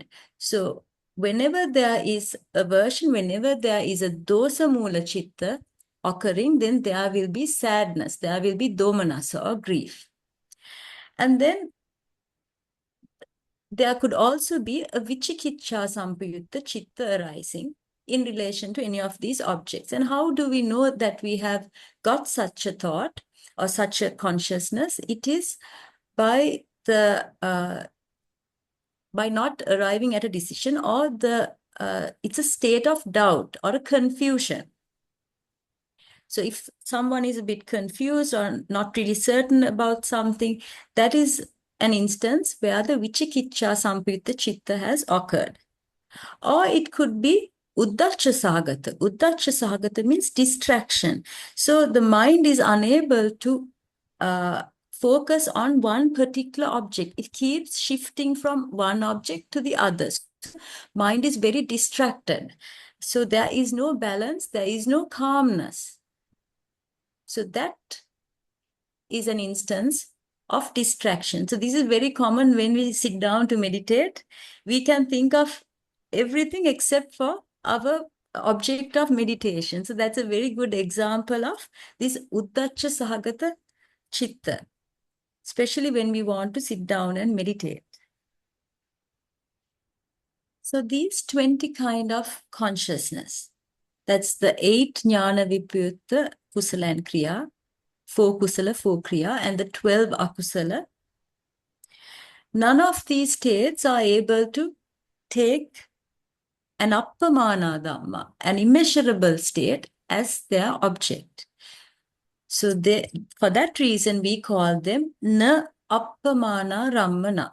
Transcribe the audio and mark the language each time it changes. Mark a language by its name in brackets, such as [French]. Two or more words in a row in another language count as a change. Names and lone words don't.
[English] So whenever there is aversion, whenever there is a [Pali] dosa mula chitta [English] occurring, then there will be sadness, there will be domanassa or grief. And then there could also be a [Pali] vicikicca sampayutta chitta [English] arising in relation to any of these objects. And how do we know that we have got such a thought or such a consciousness? It is by the by not arriving at a decision, or it's a state of doubt or a confusion. So if someone is a bit confused or not really certain about something, that is an instance where the [Pali] vicikicca sampayutta chitta [English] has occurred. Or it could be uddacca-sahagata. Uddacca-sahagata means distraction. So the mind is unable to focus on one particular object. It keeps shifting from one object to the other. Mind is very distracted. So there is no balance, there is no calmness. So that is an instance of distraction. So this is very common when we sit down to meditate. We can think of everything except for our object of meditation. So that's a very good example of this [Pali] uddacca-sahagata chitta, [English] especially when we want to sit down and meditate. So these 20 kind of consciousness, that's the 8 [Pali] jnana vipayutta kusala [English] and kriya, 4 kusala, 4 kriya, and the 12 akusala. None of these states are able to take an [Pali] appamāṇa dhamma, [English] an immeasurable state, as their object. So for that reason, we call them [Pali] na Appamāṇārammaṇa.